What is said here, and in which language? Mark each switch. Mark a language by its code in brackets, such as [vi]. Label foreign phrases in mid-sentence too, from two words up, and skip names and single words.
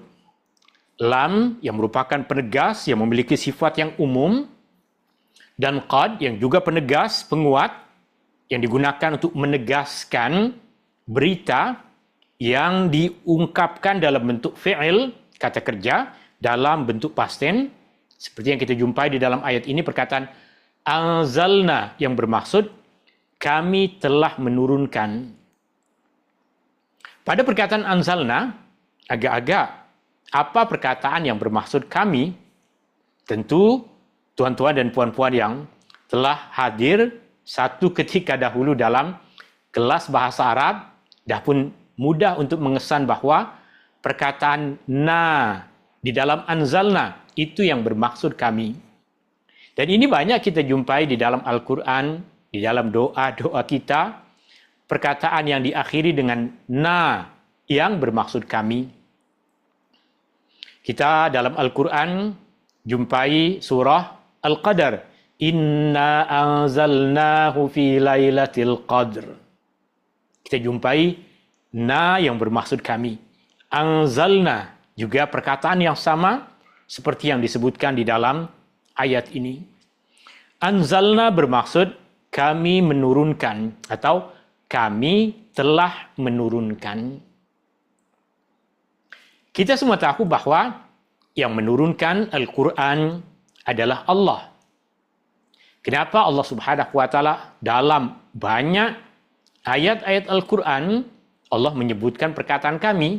[ms] Lam yang merupakan penegas yang memiliki sifat yang umum, dan qad yang juga penegas, penguat, yang digunakan untuk menegaskan berita yang diungkapkan dalam bentuk fi'il, kata kerja, dalam bentuk [en] past tense. [ms] Seperti yang kita jumpai di dalam ayat ini, perkataan anzalna yang bermaksud kami telah menurunkan. Pada perkataan anzalna, agak-agak apa perkataan yang bermaksud kami? Tentu tuan-tuan dan puan-puan yang telah hadir satu ketika dahulu dalam kelas bahasa Arab, dah pun mudah untuk mengesan bahawa perkataan na di dalam anzalna itu yang bermaksud kami. Dan ini banyak kita jumpai di dalam Al-Quran, di dalam doa-doa kita, perkataan yang diakhiri dengan na yang bermaksud kami. Kita dalam Al-Quran jumpai surah Al-Qadar. [ar] إِنَّا أَنْزَلْنَاهُ فِي لَيْلَةِ الْقَدْرِ. [ms] Kita jumpai na yang bermaksud kami. Anzalna juga perkataan yang sama seperti yang disebutkan di dalam ayat ini. Anzalna bermaksud kami menurunkan atau kami telah menurunkan. Kita semua tahu bahawa yang menurunkan Al-Quran adalah Allah. Kenapa Allah [ar] سبحانه وتعالى [ms] dalam banyak ayat-ayat Al-Quran Allah menyebutkan perkataan kami?